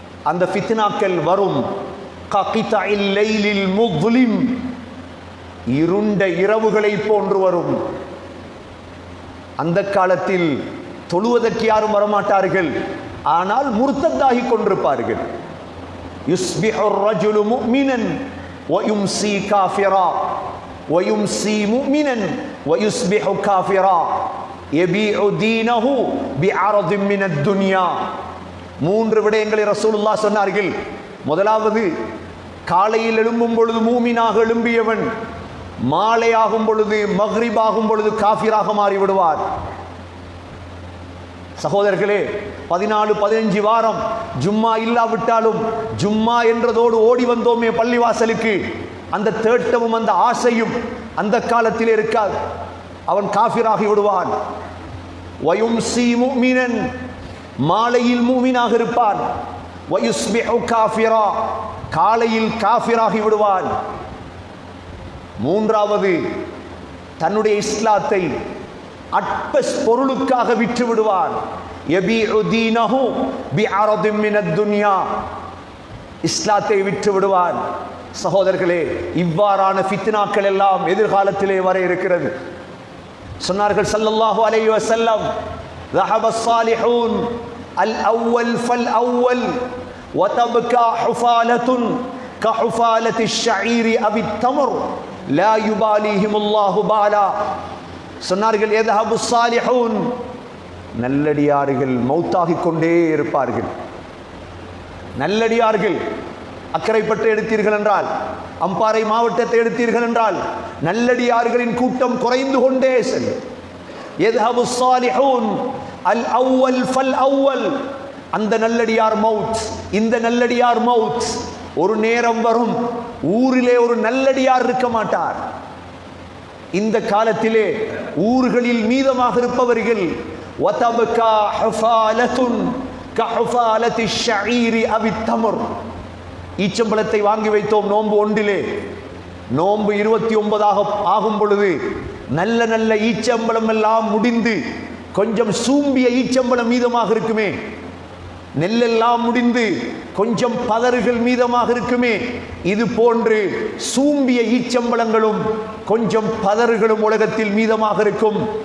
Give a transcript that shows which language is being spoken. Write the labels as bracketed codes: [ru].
[ta] அந்த ஃபித்னாக்கள் வரும் ககிதஇல் லைலில் முظ்லிம், இருண்ட இரவுகளை போன்று வரும். அந்த காலத்தில் தொழுவதற்கு யாரும் வரமாட்டார்கள், ஆனால் முர்த்தத்தாகி கொண்டிருப்பார்கள். [ar] யுஸ்பிஹு الرجل مؤمنا ويمسي كافرا ويمسي مؤمنا ويصبح كافرا يبيع دينه بعرض من الدنيا. [ta] 3 விடயங்களை ரசூலுல்லாஹ் சொன்னார்கள். முதலாவது, காலையில் எழும்பும் பொழுது மூமினாக எழும்பியவன் மாலையாகும் பொழுது மக்ரிபாகும் பொழுது காஃபிராக மாறிவிடுவார். சகோதரர்களே, 14-15 வாரம் ஜும்மா இல்லாவிட்டாலும் ஜும்மா என்றதோடு ஓடி வந்தோமே பள்ளிவாசலுக்கு, அந்த தேட்டமும் அந்த ஆசையும் அந்த காலத்தில் இருக்காது. அவன் காஃபிராகி விடுவான். [ar] வயும்சி முஃமினன், [ta] மாலையில் மூமினாக இருப்பான். [ar] வயுஸ்பிஹு காஃபிரா, [ta] காலையில் காஃபிராகி விடுவான். மூன்றாவது, தன்னுடைய இஸ்லாத்தை அற்ப பொருளுக்காக விற்று விடுவான். [ar] யபீஉ தீனஹு பிஅரதின் மினத் துன்யா, [ta] இஸ்லாத்தை விற்று விடுவான். சகோதரர்களே, இவ்வாறான ஃபித்னாக்கள் எல்லாம் எதிர்காலத்திலே வர இருக்கிறது. சொன்னார்கள் ஸல்லல்லாஹு அலைஹி வஸல்லம், [ar] ذهب الصالحون الأول فالأول وتبقى حفالة كحفالة الشعير أو التمر لا يباليهم الله بالا. [ta] சொன்னார்கள், [ar] يذهب الصالحون, [ta] நல்லடியார்கள் மௌத்தாகிக் கொண்டே இருப்பார்கள். நல்லடியார்கள், அக்கரைப்பட்டு எடுத்தீர்கள் என்றால், அம்பாறை மாவட்டத்தை எடுத்தீர்கள் என்றால், நல்லடியார்களின் கூட்டம் குறைந்து கொண்டே செல்லும். [ar] يذهب الصالحون الأول فالأول, [ta] அந்த நல்லடியார் மவுத், இந்த நல்லடியார் மவுத். ஒரு நேரம் வரும், ஊரிலே ஒரு நல்லடியார் இருக்க மாட்டார். இந்த காலத்திலே ஊர்களில் மீதமாக இருப்பவர்கள் [ar] وتبقى حفالة كحفالة الشعير أو التمر. [ta] ஈச்சம்பழத்தை வாங்கி வைத்தோம் நோன்பு 1, நோன்பு 29 ஆகும் பொழுது நல்ல நல்ல ஈச்சம்பழம் எல்லாம் முடிந்து கொஞ்சம் சூம்பிய ஈச்சம்பழம் மீதமாக இருக்குமே, நெல்லெல்லாம் முடிந்து கொஞ்சம் பதறுகள் மீதமாக இருக்குமே, இது போன்று சூம்பிய ஈச்சம்பழங்களும் கொஞ்சம் பதறுகளும் உலகத்தில் மீதமாக இருக்கும்.